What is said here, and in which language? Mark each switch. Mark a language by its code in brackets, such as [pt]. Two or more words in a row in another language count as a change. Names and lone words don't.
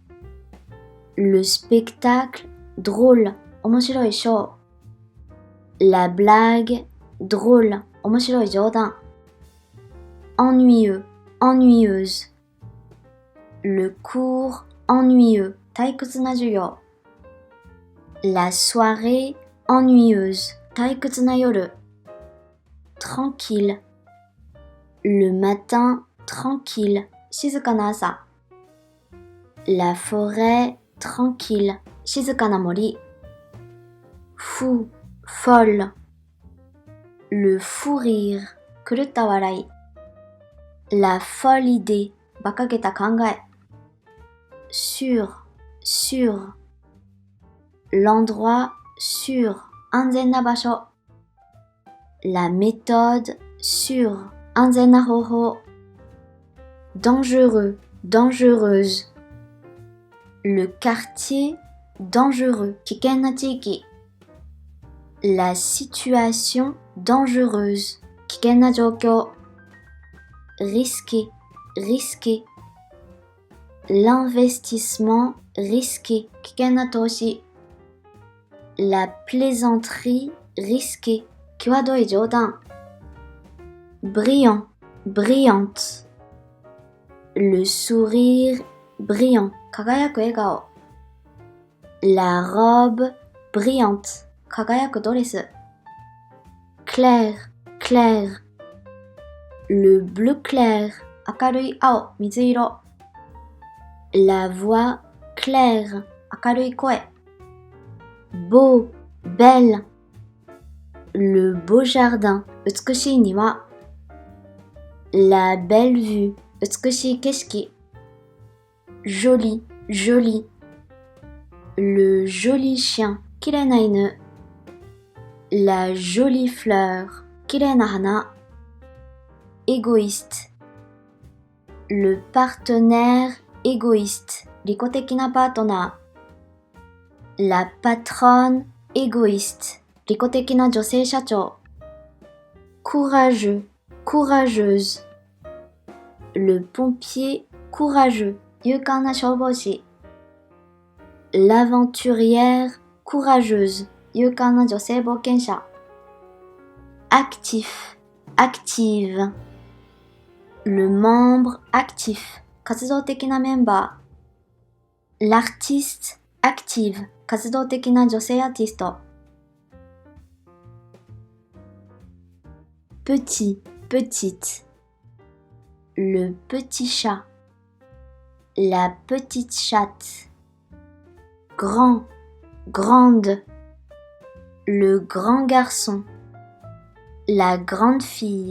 [fr] Le spectacle drôle. [ja] 面白いショー。 [fr] La blague drôle. [ja] 面白い冗談。 [fr] Ennuyeux, ennuyeuse. Le cours ennuyeux. [ja] 退屈な授業。 [fr] La soirée ennuyeuse. [ja] 退屈な夜。Tranquille. [fr] Le matin tranquille. [ja] 静かな朝。 [fr] La forêt tranquille. [ja] 静かな森。 [fr] Fou, folle. Le fou rire. [ja] 狂った笑い。 [fr] La folle idée. [ja] 馬鹿げた考え。 [fr] Sûr, sûr. L'endroit sûr. [ja] 安全な場所。 [fr] La méthode sûre. [ja] 安全な方法。 [fr] Dangereux, dangereuse. Le quartier dangereux. [ja] 危険な地域。 [fr] La situation dangereuse. [ja] 危険な状況。 [fr] Risqué, risqué. L'investissement risqué. [ja] 危険な投資。 [fr] La plaisanterie risquée. [ja] 際どい冗談。 [fr] Brillant, brillante. Le sourire brillant. [ja] 輝く笑顔。 [fr] La robe brillante. [ja] 輝くドレス。 [fr] Clair, clair. Le bleu clair. [ja] 明るい青、水色。 [fr] La voix claire. [ja] 明るい声。 [fr] Beau, belle. Le beau jardin. [ja] 美しい庭。 [fr] La belle vue. [ja] 美しい景色。 [fr] Joli, joli. Le joli chien. [ja] 綺麗な犬。 [fr] La jolie fleur. [ja] 綺麗な花。Égoïste. [fr] Le partenaire égoïste. [ja] 利己的なパートナー。 [fr] La patronne égoïste. [ja] 利己的な女性社長。 [fr] Courageux, courageuse. Le pompier courageux. [ja] 勇敢な消防士。 [fr] L'aventurière courageuse. [ja] 勇敢な女性冒険者。 [fr] Actif, active. Le membre actif. [ja] 活動的なメンバー。 [fr] L'artiste active. [ja] 活動的な女性アーティスト。 [fr] Petit, petite. Le petit chat. la petite chatte. Grand, grande, le grand garçon, la grande fille.